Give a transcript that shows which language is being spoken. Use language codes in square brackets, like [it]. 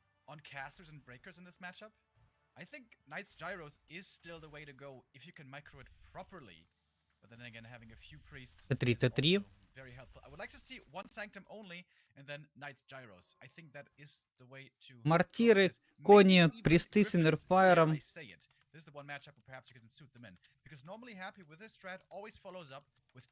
[en] On casters and breakers in this matchup, I think Knight's Gyros is still the way to go if you can micro it properly. But then again, having a few priests T3, T3. Very helpful. I would like to see one Sanctum only and then Knight's Gyros. I think that is the way to. [ru] Мартиры, кони, присты с иннерфайром. [en] This is the one matchup where perhaps you can suit them in. Because normally Happy with this strat always follows up with